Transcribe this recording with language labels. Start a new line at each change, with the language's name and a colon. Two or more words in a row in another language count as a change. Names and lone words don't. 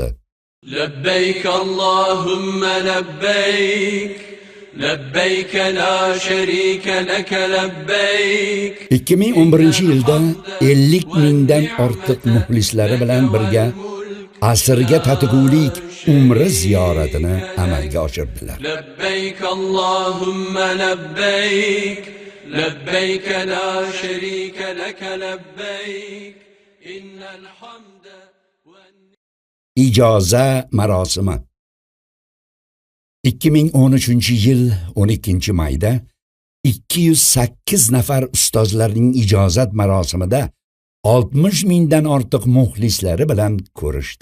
Arabic: لبيك اللهم لبيك لبيك لا شريك لك لبيك.
Uzbek: 2011-yilda 50 mingdan ortiq muxlislari bilan birga asrga tatigulik umra ziyoratini amalga oshirdilar.
Arabic: لبيك اللهم لبيك لبيك لا شريك لك لبيك إن الحمد
Uzbek: ijoza marosimi. 2013-yil 12-mayda 208 nafar ustozlarning ijozat marosimida 60 mingdan ortiq muxlislari bilan ko'rishdi.